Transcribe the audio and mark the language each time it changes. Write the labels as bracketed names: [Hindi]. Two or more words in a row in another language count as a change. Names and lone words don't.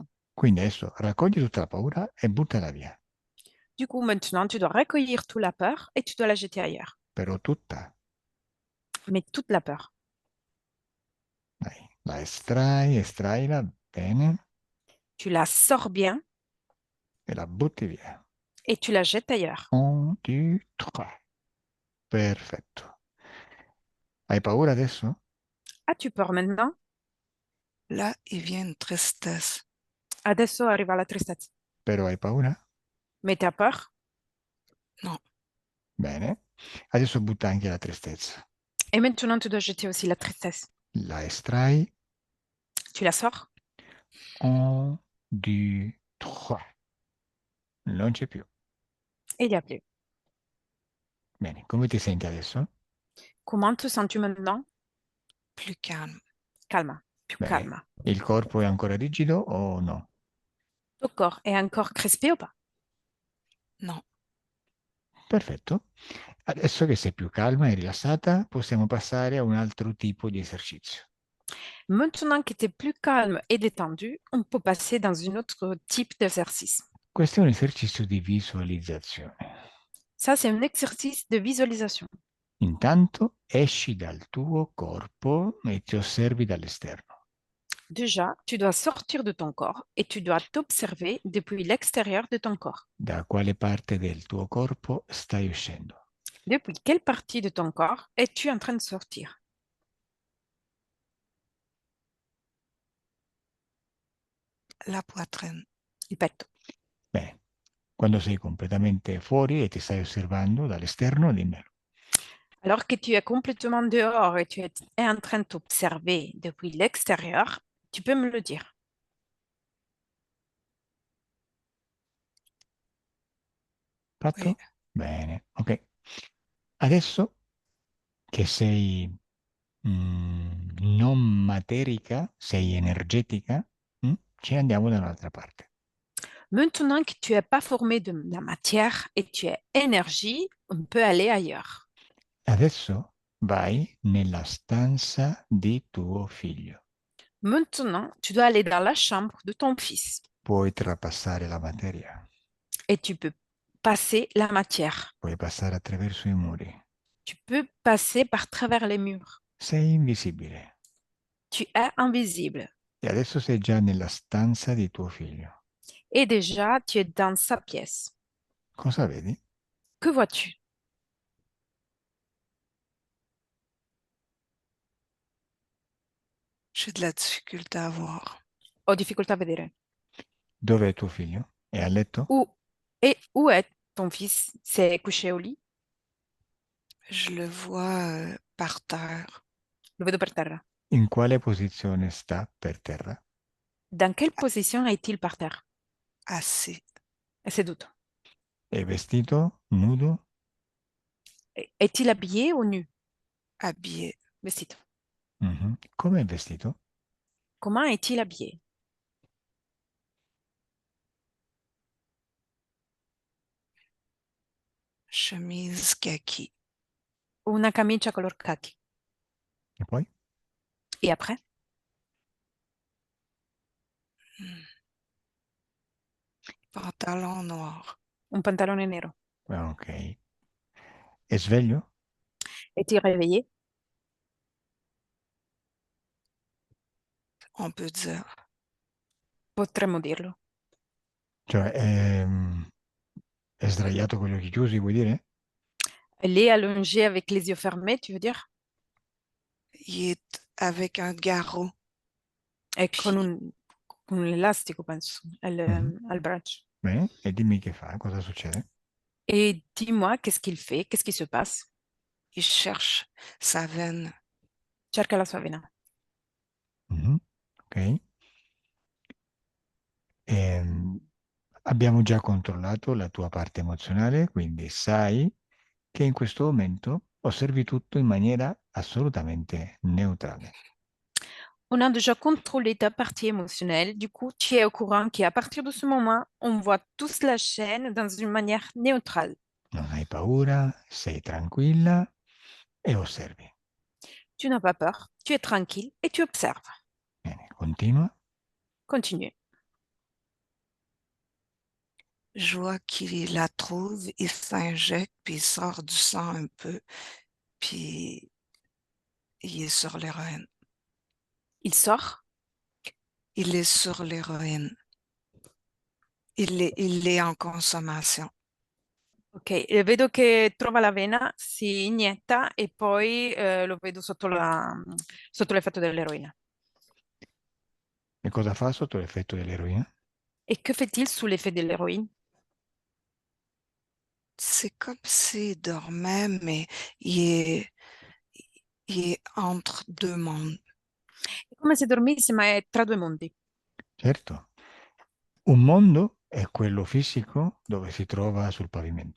[Italian] Quindi adesso raccogli tutta la paura e buttala via. [French] Du coup, maintenant, tu dois recueillir toute la peur et tu dois la jeter ailleurs. [Italian] Però tutta. [French] Mais toute la peur. [Italian] Dai, la estraila bene [French] Tu la sors bien [Italian] e la butti via. [French] et tu la jettes ailleurs. [Italian] 1, 2, 3. Perfetto. Hai paura adesso? [French] As-tu peur maintenant? Là, il vient une tristesse. [Italian] Adesso arriva la tristezza. Però hai paura? [French] Mais t'as peur? Non. [Italian] Bene. Adesso butta anche la tristezza. [French] Et maintenant, tu dois jeter aussi la tristesse. [Italian] La estrai. [French] Tu la sors 1, 2, 3. [Italian] Non c'è più. [French] et il n'y a plus. [Italian] Bene, come ti senti adesso? [French] Comment te sens-tu maintenant? Plus calme. Calme. [Italian] Più Bene. [French] calme. [Italian] Il corpo è ancora rigido o no? [French] Ton corps est encore crispé ou pas? Non. [Italian] Perfetto. Adesso che sei più calma e rilassata, possiamo passare a un altro tipo di esercizio. [French] Maintenant que tu es plus calme et détendu, on peut passer dans un autre type d'exercice. [Italian] Questo è un esercizio di visualizzazione. [French] Ça, c'est un exercice de visualisation. [Italian] Intanto esci dal tuo corpo e ti osservi dall'esterno. [French] Déjà, tu dois sortir de ton corps et tu dois t'observer depuis l'extérieur de ton corps. [Italian] Da quale parte del tuo corpo stai uscendo? [French] Depuis quelle partie de ton corps es-tu en train de sortir? La poitrine. [Italian] Il petto. Bene, quando sei completamente fuori e ti stai osservando dall'esterno, dimmelo. [French] Alors que tu es complètement dehors et tu es en train de t'observer depuis l'extérieur, tu peux me le dire. [Italian] Fatto? [French] Oui. [Italian] Bene, ok. Adesso che sei non materica, sei energetica, ci andiamo da un'altra parte. [French] Maintenant que tu n'es pas formé de la matière et tu es énergie, on peut aller ailleurs. [Italian] Adesso vai nella stanza di tuo figlio. [French] Maintenant, tu dois aller dans la chambre de ton fils [Italian] Puoi trapassare la materia, [French] et tu peux passer la matière. [Italian] puoi passare attraverso i muri. [French] Tu peux passer par travers les murs. [Italian] Sei invisibile [French] Tu es invisible. [Italian] e adesso sei già nella stanza di tuo figlio. [French] Et déjà, tu es dans sa pièce. [Italian] Cosa vedi? [French] Que vois-tu? J'ai de la difficulté à voir. [Italian] Ho difficoltà a vedere. Dove è tuo figlio? È a letto? [French] Où est ton fils? C'est couché au lit? Je le vois par terre, [Italian] Lo vedo per terra. In quale posizione sta per terra? [French] Dans quelle position est-il par terre? assis, [Italian] È seduto. È vestito? Nudo? [French] Est-il habillé ou nu? habillé, [Italian] Vestito. Mhm. Come è vestito? [French] Comment est-il habillé? chemise kaki, [Italian] Una camicia color khaki. E poi? [French] Et après? pantalon noir, [Italian] Un pantalone nero. Ok. È sveglio? [French] Est-il réveillé? on peut dire. [Italian] Potremmo dirlo. Cioè, è sdraiato con gli occhi chiusi, vuoi dire? [French] Elle est allongée avec les yeux fermés, tu veux dire? Il est avec un garrot, [Italian] E con [French] puis [Italian] un elastico, penso, Mhm. al braccio. Bene, e dimmi che fa, cosa succede? [French] Et dis-moi, qu'est-ce qu'il fait? Qu'est-ce qui se passe? il cherche sa veine. [Italian] Cerca la sua vena. Mhm. Ok. Ehm, abbiamo già controllato la tua parte emozionale, quindi sai che in questo momento osservi tutto in maniera assolutamente neutrale. [French] On a déjà contrôlé ta partie émotionnelle. Du coup, tu es au courant qu'à partir de ce moment, on voit tous la chaîne dans une manière neutrale. [Italian] Non hai paura, sei tranquilla e osservi. [French] Tu n'as pas peur, tu es tranquille et tu observes. [Italian] Bene, continua. [French] Continue. Je vois qu'il la trouve, il s'injecte, puis il sort du sang un peu, puis il est sur l'héroïne. Il sort. Il est sur l'héroïne. Il est en consommation. [Italian] Ok, vedo che trova la vena, si inietta e poi lo vedo sotto l'effetto dell'eroina. E cosa fa sotto l'effetto dell'eroina? [French] Et que fait-il sous l'effet de l'héroïne? C'est comme s'il dormait, mais il est entre deux mondes. [Italian] È come se dormisse, ma è tra due mondi. Certo. Un mondo è quello fisico dove si trova sul pavimento.